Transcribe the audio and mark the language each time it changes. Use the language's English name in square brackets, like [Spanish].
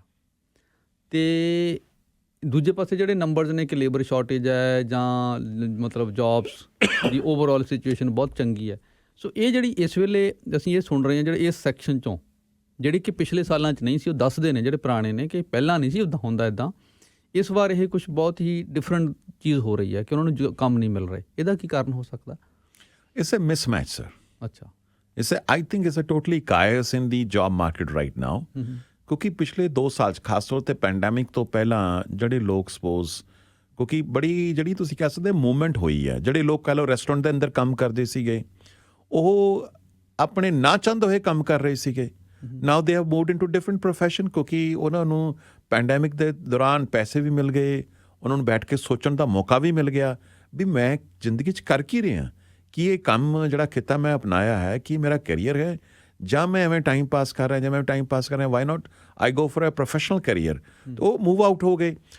[Punjabi] ਅਤੇ ਦੂਜੇ ਪਾਸੇ ਜਿਹੜੇ ਨੰਬਰਸ ਨੇ ਕਿ ਲੇਬਰ ਸ਼ਾਰਟੇਜ ਹੈ ਜਾਂ ਮਤਲਬ ਜੌਬਸ ਦੀ ਓਵਰਆਲ ਸਿਚੁਏਸ਼ਨ ਬਹੁਤ ਚੰਗੀ ਹੈ। ਸੋ ਇਹ ਜਿਹੜੀ ਇਸ ਵੇਲੇ ਅਸੀਂ ਇਹ ਸੁਣ ਰਹੇ ਹਾਂ ਜਿਹੜੇ ਇਸ ਸੈਕਸ਼ਨ 'ਚੋਂ, ਜਿਹੜੀ ਕਿ ਪਿਛਲੇ ਸਾਲਾਂ 'ਚ ਨਹੀਂ ਸੀ, ਉਹ ਦੱਸਦੇ ਨੇ ਜਿਹੜੇ ਪੁਰਾਣੇ ਨੇ ਕਿ ਪਹਿਲਾਂ ਨਹੀਂ ਸੀ ਉੱਦਾਂ ਹੁੰਦਾ ਇੱਦਾਂ। ਇਸ ਵਾਰ ਇਹ ਕੁਛ ਬਹੁਤ ਹੀ ਡਿਫਰੈਂਟ ਚੀਜ਼ ਹੋ ਰਹੀ ਹੈ ਕਿ ਉਹਨਾਂ ਨੂੰ ਕੰਮ ਨਹੀਂ ਮਿਲ ਰਹੇ। ਇਹਦਾ ਕੀ ਕਾਰਨ ਹੋ ਸਕਦਾ? [English] It's a mismatch sir. [Punjabi] ਅੱਛਾ, [English] I think it's a totally chaos in the job market right now. [Punjabi] ਕਿਉਂਕਿ ਪਿਛਲੇ 2 ਸਾਲ 'ਚ ਖਾਸ ਤੌਰ 'ਤੇ ਪੈਂਡੈਮਿਕ ਤੋਂ ਪਹਿਲਾਂ ਜਿਹੜੇ ਲੋਕ ਸਪੋਜ਼, ਕਿਉਂਕਿ ਬੜੀ ਜਿਹੜੀ ਤੁਸੀਂ ਕਹਿ ਸਕਦੇ ਮੂਵਮੈਂਟ ਹੋਈ ਹੈ। ਜਿਹੜੇ ਲੋਕ ਕਹਿ ਲਓ ਰੈਸਟੋਰੈਂਟ ਦੇ ਅੰਦਰ ਕੰਮ ਕਰਦੇ ਸੀਗੇ, ਉਹ ਆਪਣੇ ਨਾ ਚਾਹੁੰਦੇ ਹੋਏ ਕੰਮ ਕਰ ਰਹੇ ਸੀਗੇ। [English] now they have moved into different profession, [Punjabi] ਕਿਉਂਕਿ ਉਹਨਾਂ ਨੂੰ ਪੈਂਡੈਮਿਕ ਦੇ ਦੌਰਾਨ ਪੈਸੇ ਵੀ ਮਿਲ ਗਏ, ਉਹਨਾਂ ਨੂੰ ਬੈਠ ਕੇ ਸੋਚਣ ਦਾ ਮੌਕਾ ਵੀ ਮਿਲ ਗਿਆ ਵੀ ਮੈਂ ਜ਼ਿੰਦਗੀ 'ਚ ਕਰ ਕੀ ਰਿਹਾ, ਕਿ ਇਹ ਕੰਮ ਜਿਹੜਾ ਕਿੱਤਾ ਮੈਂ ਅਪਣਾਇਆ ਹੈ ਕਿ ਮੇਰਾ ਕੈਰੀਅਰ ਹੈ ਜਾਂ ਮੈਂ ਐਵੇਂ ਟਾਈਮ ਪਾਸ ਕਰ ਰਿਹਾ, [English] Why not I go for a professional career. [Punjabi] ਉਹ ਮੂਵ ਆਊਟ ਹੋ ਗਏ।